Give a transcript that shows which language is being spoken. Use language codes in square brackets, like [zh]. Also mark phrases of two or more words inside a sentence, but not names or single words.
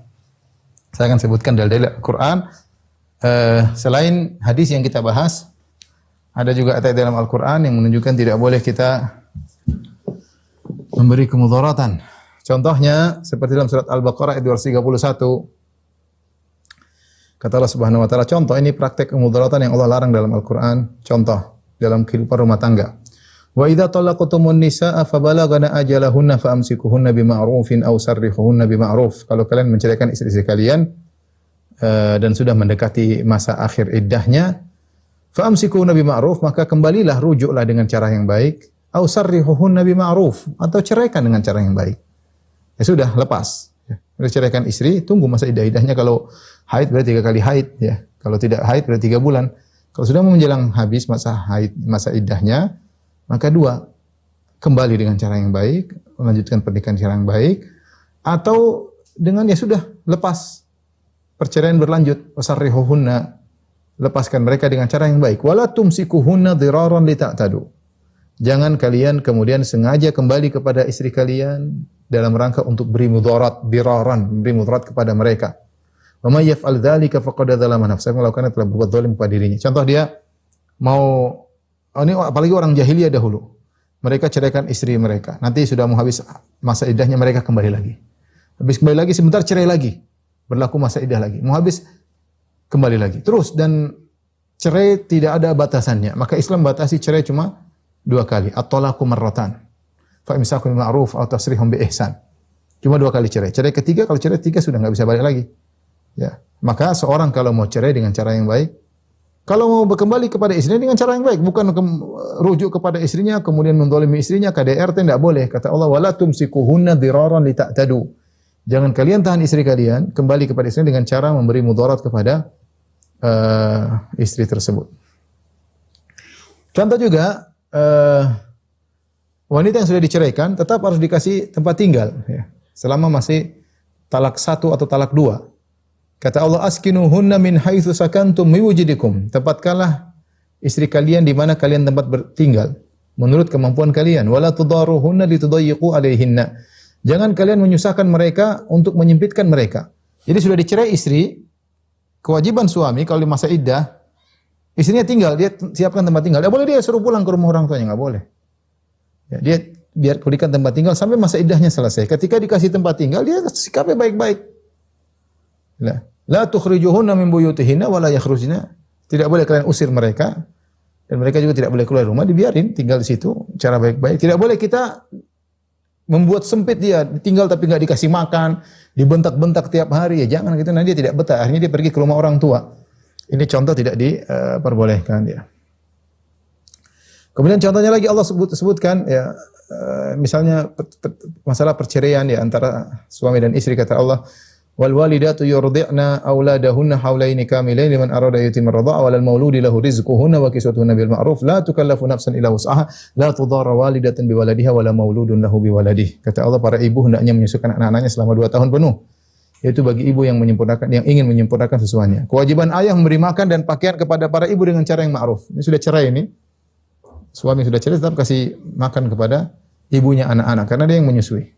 [id] Saya akan sebutkan dalil Al-Quran. Selain hadis yang kita bahas, ada juga ayat dalam Al-Quran yang menunjukkan tidak boleh kita memberi kemudaratan. Contohnya, seperti dalam surat Al-Baqarah ayat 231. Kata Allah [ar] سبحانه وتعالى, [id] contoh ini praktek kemudaratan yang Allah larang dalam Al-Qur'an, contoh dalam kehidupan rumah tangga. [ar] وإذا طلقتم النساء فبلغن أجلهن فأمسكوهن بمعروف أو سرحوهن بمعروف. [id] Kalau kalian menceraikan istri-istri kalian dan sudah mendekati masa akhir iddahnya, [ar] فأمسكوهن بمعروف, [id] maka kembalilah, rujuklah dengan cara yang baik, [ar] أو سرحوهن بمعروف, [id] atau ceraikan dengan cara yang baik. Ya sudah, lepas. Ceraikan istri, tunggu masa iddah-iddahnya. Kalau haid berarti 3 kali haid ya. Kalau tidak haid berarti 3 bulan. Kalau sudah menjelang habis masa haid, masa iddahnya, maka 2, kembali dengan cara yang baik, melanjutkan pernikahan cara yang baik, atau dengan ya sudah, lepas. Perceraian berlanjut, wasarrihuhunna, lepaskan mereka dengan cara yang baik. [ar] ولا تمسكوهن ضرارا لتعتدوا. [id] Jangan kalian kemudian sengaja kembali kepada istri kalian dalam rangka untuk beri mudarat, diraran, beri mudarat kepada mereka. [ar] ومن يفعل ذلك فقد ظلم نفسه, [id] melakukan telah berbuat zalim kepada dirinya. Contoh dia mau ini apalagi orang jahiliyah dahulu. Mereka ceraikan istri mereka. Nanti sudah mau habis masa iddahnya mereka kembali lagi. Habis kembali lagi sebentar cerai lagi. Berlaku masa iddah lagi. Mau habis kembali lagi. Terus dan cerai tidak ada batasannya. Maka Islam batasi cerai cuma 2 kali. [ar] الطلاق مرتان فإمساك بالمعروف atau تسريح بإحسان. [id] Cuma 2 kali cerai. Cerai ketiga, kalau cerai 3 sudah enggak bisa balik lagi. Ya. Maka seorang kalau mau cerai dengan cara yang baik, kalau mau kembali kepada istrinya dengan cara yang baik, bukan rujuk kepada istrinya kemudian menzalimi istrinya, KDRT tidak boleh. Kata Allah, [ar] ولا تمسكوهن ضرارا لتعتدوا. [id] Jangan kalian tahan istri kalian kembali kepada istrinya dengan cara memberi mudarat kepada istri tersebut. Contoh juga wanita yang sudah diceraikan tetap harus dikasih tempat tinggal ya, selama masih talak 1 atau talak 2. Kata Allah, [ar] أسكنوهن من حيث سكنتم من وجدكم. [id] Tempatkanlah istri kalian di mana kalian tempat bertinggal menurut kemampuan kalian. [ar] ولا تضاروهن لتضيقوا عليهن. [id] Jangan kalian menyusahkan mereka untuk menyempitkan mereka. Jadi sudah dicerai istri, kewajiban suami kalau di masa iddah, istrinya tinggal, dia siapkan tempat tinggal. Tidak boleh dia suruh pulang ke rumah orang tuanya, enggak boleh. Ya, dia biar berikan tempat tinggal sampai masa iddahnya selesai. Ketika dikasih tempat tinggal, dia sikapnya baik-baik. [ar] لا تخرجوهن من بيوتهن ولا يخرجن. [id] Tidak boleh kalian usir mereka dan mereka juga tidak boleh keluar rumah, dibiarin tinggal di situ cara baik-baik. Tidak boleh kita membuat sempit dia, tinggal tapi enggak dikasih makan, dibentak-bentak tiap hari, ya jangan gitu, nanti dia tidak betah, akhirnya dia pergi ke rumah orang tua. Ini contoh tidak diperbolehkan ya. Kemudian contohnya lagi Allah sebutkan ya, misalnya masalah perceraian ya antara suami dan istri, kata Allah, [ar] والوالدات يرضعن أولادهن حولين كاملين لمن أراد يتم الرضاعة وعلى المولود له رزقهن وكسوتهن بالمعروف لا تكلف نفس إلا وسعها لا تضار والدة بولدها ولا مولود له بولده. [id] Kata Allah, para ibu hendaknya menyusukan anak-anaknya selama 2 tahun penuh. Yaitu bagi ibu yang ingin menyempurnakan sesuanya. Kewajiban ayah memberi makan dan pakaian kepada para ibu dengan cara yang ma'ruf. Ini sudah cerai ini. Suami sudah cerai tetap kasih makan kepada ibunya anak-anak karena dia yang menyusui.